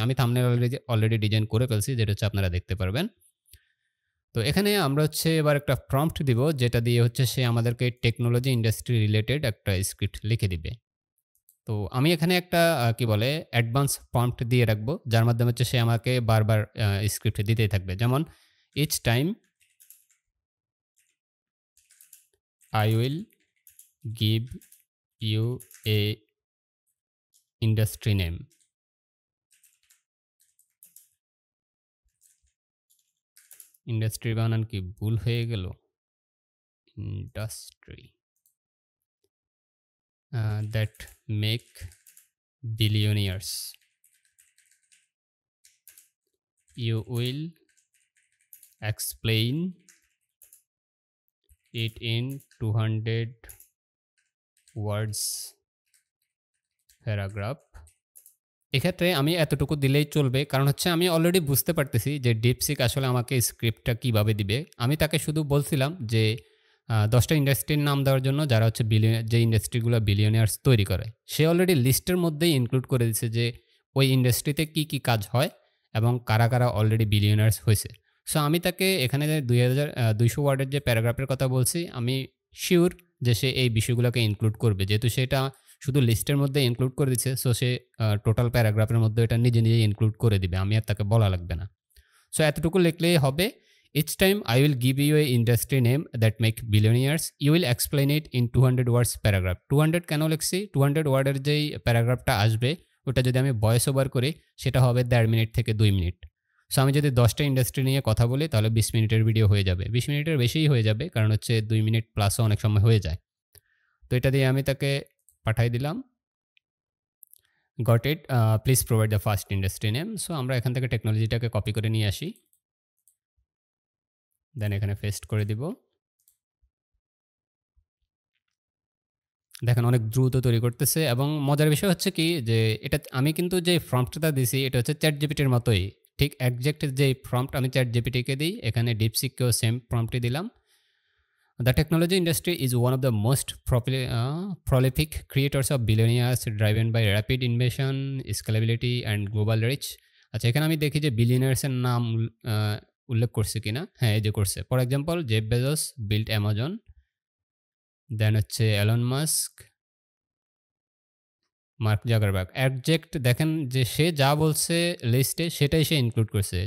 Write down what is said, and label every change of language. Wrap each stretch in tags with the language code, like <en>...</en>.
<bn>আমি thumbnail already design করে ফেলছি, যেটা হচ্ছে আপনারা দেখতে পারবেন। তো এখানে আমরা হচ্ছে এবার একটা প্রম্পট দিব, যেটা দিয়ে হচ্ছে সে আমাদেরকে টেকনোলজি ইন্ডাস্ট্রি রিলেটেড একটা স্ক্রিপ্ট লিখে দিবে। তো আমি এখানে একটা কি বলে অ্যাডভান্স প্রম্পট দিয়ে রাখবো, যার মাধ্যমে হচ্ছে সে আমাকে বারবার স্ক্রিপ্ট দিতেই থাকবে। যেমন</bn> <en>Each time I will give you a industry name.</en> <bn>Industry বানান কি ভুল হয়ে গেল? Industry</bn> <en>that make billionaires. You will explain it in 200 words paragraph.</en> <bn>এক্ষেত্রে আমি এতটুকু দিলেই চলবে, কারণ হচ্ছে আমি অলরেডি বুঝতে পারতেছি যে ডিপসিক আসলে আমাকে স্ক্রিপ্টটা কিভাবে দিবে। আমি তাকে শুধু বলছিলাম যে 10টা ইন্ডাস্ট্রির নাম দেওয়ার জন্য, যারা হচ্ছে যে ইন্ডাস্ট্রিগুলো বিলিয়নিয়ার্স তৈরি করে। সে অলরেডি লিস্টের মধ্যেই ইনক্লুড করে দিচ্ছে যে ওই ইন্ডাস্ট্রিতে কি কি কাজ হয় এবং কারা কারা অলরেডি বিলিয়নিয়ার্স হয়েছে। সো আমি তাকে এখানে 200 ওয়ার্ডের যে প্যারাগ্রাফের কথা বলছি, আমি শিওর যে সে এই বিষয়গুলোকে ইনক্লুড করবে, যেহেতু সেটা শুধু লিস্টের মধ্যে ইনক্লুড করে দিচ্ছে। সো সে টোটাল প্যারাগ্রাফের মধ্যে এটা নিজে নিজে ইনক্লুড করে দিবে, আমি আর তাকে বলা লাগবে না। সো এতটুকু লিখলেই হবে।</bn> <en>Each time I will give you a industry name that make billionaires. You will explain it in 200 words paragraph.</en> <bn>200 কেন লিখছি? 200 ওয়ার্ডের যেই প্যারাগ্রাফটা আসবে ওটা যদি আমি ভয়েস ওভার করি সেটা হবে 1.5 মিনিট থেকে 2 মিনিট। সো আমি যদি 10টা ইন্ডাস্ট্রি নিয়ে কথা বলি তাহলে 20 মিনিটের ভিডিও হয়ে যাবে। 20 মিনিটের বেশিই হয়ে যাবে, কারণ হচ্ছে 2 মিনিট প্লাসও অনেক সময় হয়ে যায়। তো এটা দিয়ে আমি তাকে পাঠাই দিলাম।</bn> <en>Got it, please provide the first industry name.</en> <bn>So আমরা এখান থেকে টেকনোলজিটাকে কপি করে নিয়ে আসি, দেন এখানে পেস্ট করে দিব। দেখেন অনেক দ্রুত তৈরি করতেছে, এবং মজার বিষয় হচ্ছে কি যে এটা আমি কিন্তু যে প্রম্পটটা দিছি এটা হচ্ছে চ্যাট জিপিটির মতোই, ঠিক একজ্যাক্ট যে প্রম্পট আমি চ্যাট জিপিটিকে দিই, এখানে ডিপসিককেও সেম প্রম্পটই দিলাম।</bn> <en>The technology industry is one of the most prolific creators of billionaires driven by rapid innovation, scalability and global reach.</en> <bn>আচ্ছা, এখানে আমি দেখি যে বিলিয়নিয়ার্সের নাম উল্লেখ করছে কিনা। হ্যাঁ, এই যে করছে।</bn> <en>for example Jeff Bezos built Amazon, then</en> <bn>হচ্ছে</bn> <en>Elon Musk, Mark Zuckerberg.</en> <bn>Exact দেখেন যে সে যা বলছে লিস্টে সেটাই সে ইনক্লুড করছে।</bn>